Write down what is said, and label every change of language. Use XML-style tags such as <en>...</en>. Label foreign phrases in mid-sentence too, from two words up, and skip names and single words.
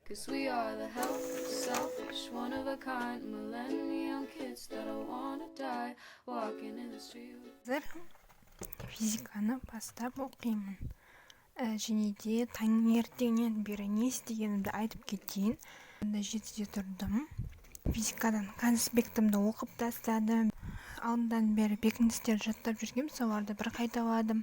<en>'Cause we are the helpless, selfish, one of a kind millennium kids that I wanna die walking in the street.</en> <kk>Физиканы бастап оқимын. Және де таңертеңнен бері не істегенімді айтып кетейін. 7-де тұрдым. Физикадан конспектімді оқып тастадым. Алдынан бері бекіністер жаттап жүргем, соларды бір қайталадым.</kk>